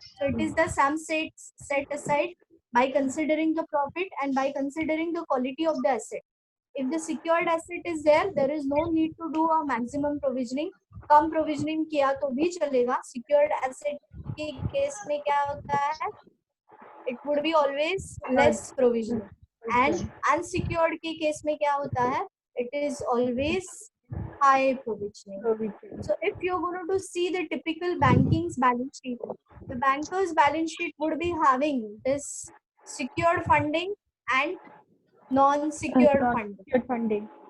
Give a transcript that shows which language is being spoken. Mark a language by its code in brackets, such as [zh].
[en] So it is the sum set aside by considering the profit and by considering the quality of the asset. if the secured asset is there is no need to do a maximum provisioning. [hi] Come provisioning किया तो भी चलेगा. [en] Secured asset [hi] के case में क्या होता है, [en] it would be always less provisioning. And unsecured [hi] के केस में क्या होता है, [en] it is always high provisioning. So if you're going to see the typical banking's balance sheet, the banker's balance sheet would be having this secured funding and non-secured funding.